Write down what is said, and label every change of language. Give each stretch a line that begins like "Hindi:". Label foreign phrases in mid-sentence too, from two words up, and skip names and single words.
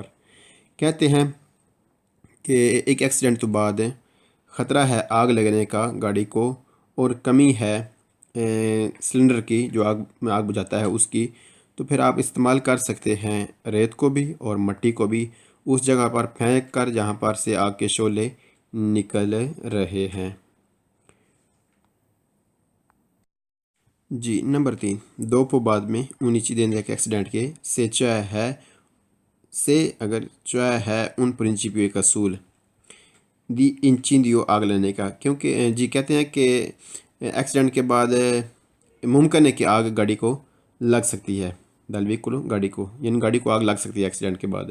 Urdu: کہتے ہیں کہ ایک ایکسیڈنٹ تو بعد خطرہ ہے آگ لگنے کا گاڑی کو، اور کمی ہے سلنڈر کی جو آگ میں آگ بجھاتا ہے اس کی، تو پھر آپ استعمال کر سکتے ہیں ریت کو بھی اور مٹی کو بھی اس جگہ پر پھینک کر جہاں پر سے آگ کے شعلے نکل رہے ہیں. جی نمبر 3 dopo بعد میں
Italian: un incidente che accident che se cioè
Urdu: ہے سے اگر cioè ہے
Italian: un principio
Urdu: کا اصول
Italian: di incendio
Urdu: آگ لگنے کا، کیونکہ جی کہتے ہیں کہ ایکسیڈنٹ کے بعد ممکن ہے کہ آگ گاڑی کو لگ سکتی ہے،
Italian: del veicolo
Urdu: گاڑی کو، یعنی گاڑی کو آگ لگ سکتی ہے ایکسیڈنٹ کے بعد.